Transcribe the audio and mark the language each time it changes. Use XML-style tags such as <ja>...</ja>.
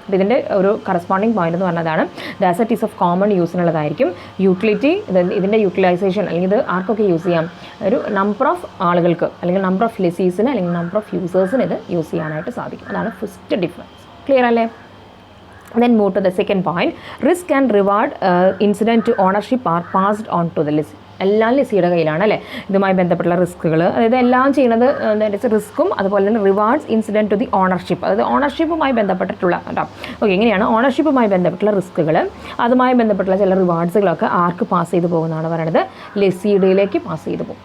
<ml>ഇതിൻ്റെ ഒരു corresponding point എന്ന് പറഞ്ഞതാണ്</ml> <en>the asset is of common</en> <ml>യൂസിനുള്ളതായിരിക്കും. Utility, ഇതിൻ്റെ യൂട്ടിലൈസേഷൻ അല്ലെങ്കിൽ ഇത് ആർക്കൊക്കെ യൂസ് ചെയ്യാം? ഒരു നമ്പർ ഓഫ് ആളുകൾക്ക് അല്ലെങ്കിൽ നമ്പർ ഓഫ് ലെസീസിന് അല്ലെങ്കിൽ നമ്പർ ഓഫ് യൂസേഴ്സിന് ഇത് യൂസ് ചെയ്യാനായിട്ട് സാധിക്കും. അതാണ് ഫസ്റ്റ് ഡിഫറൻസ്. ക്ലിയർ അല്ലേ?</ml> <en>Then move to the second point. Risk and reward incident to ownership are passed on to the lessee.</en> <ml>എല്ലാം ലെസിയുടെ കയ്യിലാണ് അല്ലേ. ഇതുമായി ബന്ധപ്പെട്ടുള്ള റിസ്ക്കുകൾ, അതായത് എല്ലാം ചെയ്യുന്നത് റിസ്ക്കും അതുപോലെ തന്നെ</ml> <en>rewards incident to the ownership,</en> <ml>അതായത് ഓണർഷിപ്പുമായി ബന്ധപ്പെട്ടിട്ടുള്ള കേട്ടോ. ഓക്കെ, എങ്ങനെയാണ് ഓണർഷിപ്പുമായി ബന്ധപ്പെട്ടുള്ള റിസ്ക്കുകൾ, അതുമായി ബന്ധപ്പെട്ടുള്ള ചില റിവാർഡ്സുകളൊക്കെ ആർക്ക് പാസ് ചെയ്ത് പോകുന്നതാണ് പറയുന്നത്, ലെസിയുടെയിലേക്ക് പാസ് ചെയ്ത് പോകും.</ml>